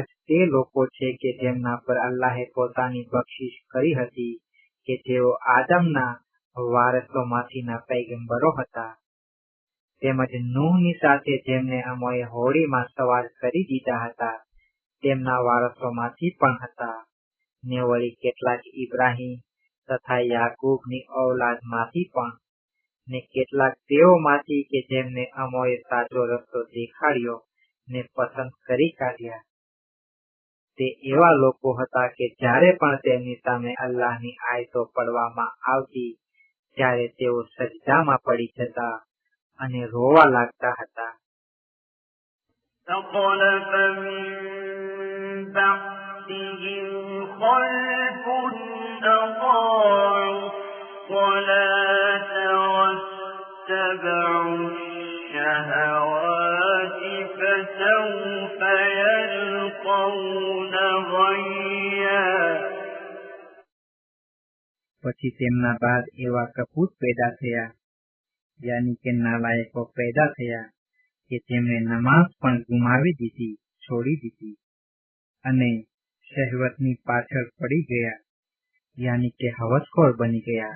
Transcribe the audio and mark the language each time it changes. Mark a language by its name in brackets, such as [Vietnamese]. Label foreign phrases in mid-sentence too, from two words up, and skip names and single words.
[Gujarati] તે લોકો છે કે જેમના પર અલ્લાહે પોતાની બક્ષિસ કરી હતી કે જેઓ આદમના વારસોમાંથીના પૈગંબરો હતા, તેમજ નૂહની સાથે જેમને અમોએ હોડીમાં સવાર કરી દીધા હતા તેમના વારસોમાંથી પણ હતા, ને વળી કેટલાક ઇબ્રાહીમ તથા યાકૂબની ઔલાદમાંથી પણ, ને કેટલાક તેઓમાંથી કે જેમને અમોએ સાચો રસ્તો દેખાડ્યો ને પસંદ કરી કાઢ્યા. તે એવા લોકો હતા કે જ્યારે પણ તેમની સામે અલ્લાહની આયતો પડવામાં આવતી ત્યારે તેઓ સજદામાં પડી જતા અને રોવા લાગતા હતા. [Arabic] فخلف من بعدهم خلف أضاعوا الصلاة واتبعوا الشهوات فسوف يلقون غيا. [Gujarati] પછી તેમના બાદ એવા કપૂત પેદા થયા, યાની કે નાલાયકો પેદા થયા કે જેમણે નમાઝ પણ ગુમાવી દીધી, છોડી દીધી અને શહેવતની પાછળ પડી ગયા, યાની કે હવસખોર બની ગયા.